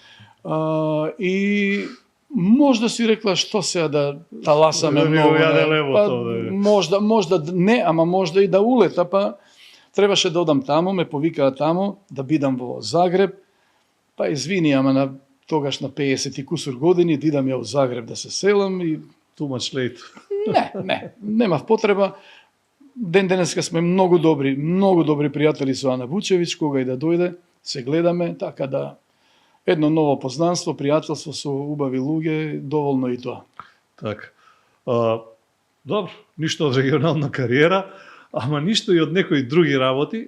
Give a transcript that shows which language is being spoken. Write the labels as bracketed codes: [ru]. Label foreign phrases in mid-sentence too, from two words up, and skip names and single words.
[mk] И можда си рекла што сега да таласаме многу. Можда не, ама можда и да улета, па требаше да одам тамо, ме повикаа тамо, да бидам во Загреб. Па извини, ама на тогаш на 50 и кусур години, да идам ја во Загреб да се селам и... [en] Too much late. [mk] Немав потреба. Ден денеска сме многу добри пријатели со Ана Бучевиќ, кога и да дојде, се гледаме, така да едно ново познанство, пријателство со убави луѓе, доволно и тоа. Така. Добро, ништо од регионална кариера, ама ништо и од некои други работи.